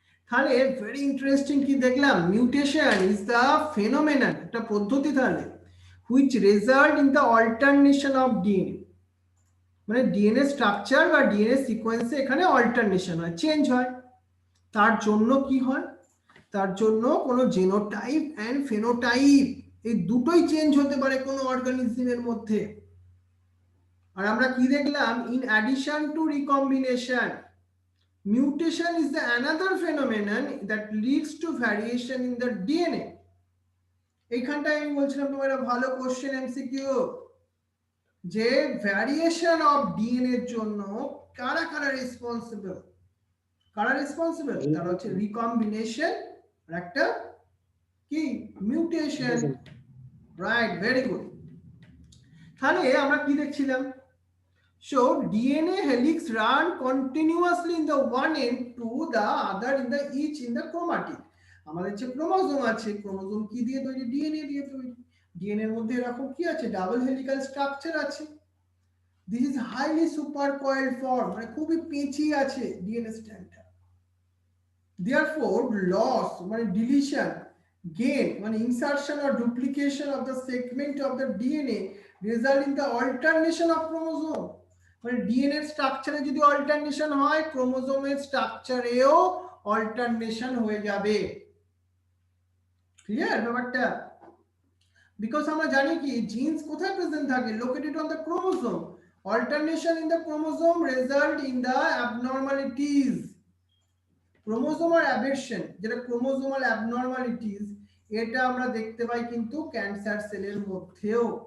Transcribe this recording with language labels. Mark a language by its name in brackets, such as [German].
[Bangla] তাহলে very interesting কি দেখলাম, মিউটেশন ইজ দ্য ফেনোমেনন, একটা পদ্ধতি তাহলে [English] which result in the alternation of DNA, [Bangla] মানে ডিএনএ স্ট্রাকচার বা ডিএনএ সিকোয়েন্সে এখানে অল্টারনেশন হয়, চেঞ্জ হয়। তার জন্য কি হয়, তার জন্য কোনো জিনোটাইপ এন্ড ফেনোটাইপ এই দুটোই চেঞ্জ হতে পারে কোনো অর্গানিজমের মধ্যে। আর আমরা কি দেখলাম, [English] In addition to recombination, mutation is the another phenomenon that leads to variation in the DNA. [Bangla] এইখানটায় আমি বলছিলাম তোমার একটা ভালো কোশ্চেন এমসিকিউ, যে ভ্যারিয়েশন অফ ডিএনএ এর জন্য কারা কারা রেসপন্সিবল, কারা রেসপন্সিবল, তার হচ্ছে রিকম্বিনেশন আর একটা কি মিউটেশন। [English] Right, very good. [Bangla] তাহলে আমরা কি দেখছিলাম, [English] so DNA helix run continuously in the one end to the other in the each in the chromatin, [Bangla] আমাদের যে ক্রোমোজোম আছে, ক্রোমোজোম কি দিয়ে তৈরি, ডিএনএ দিয়ে তৈরি। ডিএনএ এর মধ্যে এরকম কি আছে, ডাবল হেলিক্যাল স্ট্রাকচার আছে। [English] this is highly super coiled form, [Bangla] মানে খুবই পেঁচি আছে ডিএনএ স্ট্র্যান্ডটা। [English] therefore loss মানে deletion, gain মানে insertion or duplication of the segment of the DNA result in the alternation of chromosome, [Bangla] মানে ডিএনএ স্ট্রাকচারে যদি অল্টারনেশন হয়, ক্রোমোজোমের স্ট্রাকচারেও অল্টারনেশন হয়ে যাবে। ক্লিয়ার ব্যাপারটা? বিকজ আমরা জানি কি জিনস কোথায় প্রেজেন্ট থাকে, located on the chromosome. [English] Alternation in the chromosome result in the abnormalities. [Bangla] Chromosomal অ্যাবেরশন, যেটা ক্রোমোজোমাল অ্যাবনর্মালিটিস, এটা আমরা দেখতে পাই কিন্তু ক্যান্সার সেলের মধ্যেও।